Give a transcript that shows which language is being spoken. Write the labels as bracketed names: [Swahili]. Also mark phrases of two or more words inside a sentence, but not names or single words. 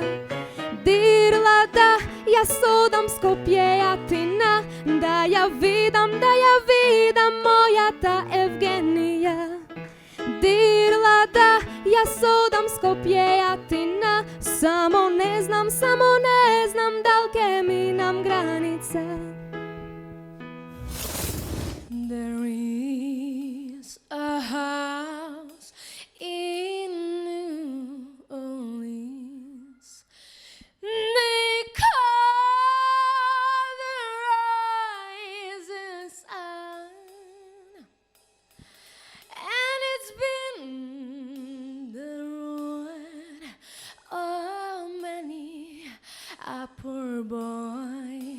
[Macedonian] Dirla da, јас одам Скопје, Атина, да ја видам мојата Евгенија. Dirla da, јас одам Скопје, Атина, само не знам дал ке минам граница. [English] There is a house in New Orleans. They call the rising sun, and it's been the ruin of many a poor boy.